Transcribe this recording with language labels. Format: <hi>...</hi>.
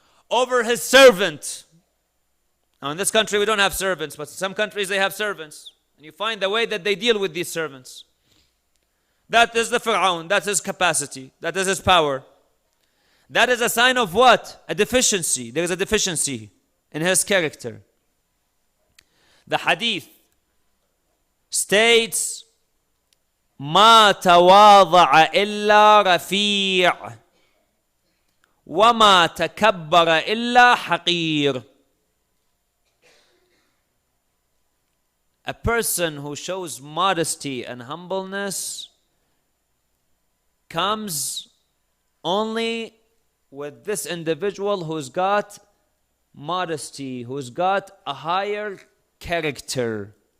<en>Over his servant. Now in this country we don't have servants, but in some countries they have servants. And you find the way that they deal with these servants. That is the Fir'aun. That's his capacity. That is his power. That is a sign of what? A deficiency. There is a deficiency in his character. The hadith states,</en> <ar>ما تواضع إلا رفيع وما تكبر إلا حقير.</ar> <en>A person who shows modesty and humbleness comes only with this individual who's got modesty, who's got a higher character.</en>